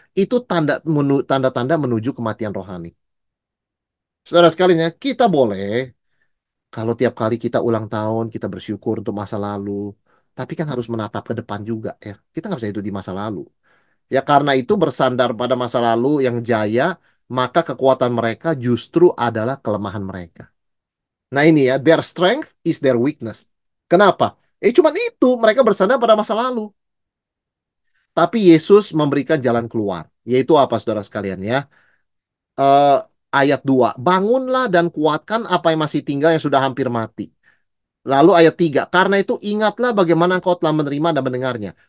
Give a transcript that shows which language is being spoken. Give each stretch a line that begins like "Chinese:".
Indonesian: Itu tanda-tanda menuju kematian rohani. Saudara sekalian ya, kita boleh kalau tiap kali kita ulang tahun, kita bersyukur untuk masa lalu. Tapi kan harus menatap ke depan juga ya. Kita nggak bisa hidup di masa lalu. Ya karena itu bersandar pada masa lalu yang jaya, maka kekuatan mereka justru adalah kelemahan mereka. Nah ini ya,
English: their strength is their weakness.
Indonesian: Kenapa? Cuman itu, mereka bersandar pada masa lalu. Tapi Yesus memberikan jalan keluar. Yaitu apa saudara sekalian ya? Eh, ayat 2, bangunlah dan kuatkan apa yang masih tinggal yang sudah hampir mati. Lalu ayat 3, karena itu ingatlah bagaimana engkau telah menerima dan mendengarnya.